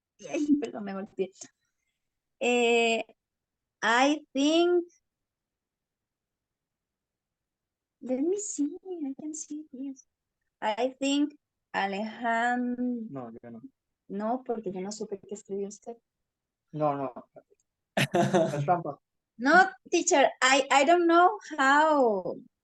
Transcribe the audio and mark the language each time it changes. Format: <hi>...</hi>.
<es>Ay, perdón, me golpeé.</es> <en>I think, let me see, I can see, yes. I think Alejandro,</en> <es>No, yo no. no, porque yo no supe qué escribió usted. No. Es trampa.</es> <en>No, teacher, I don't know how.</en>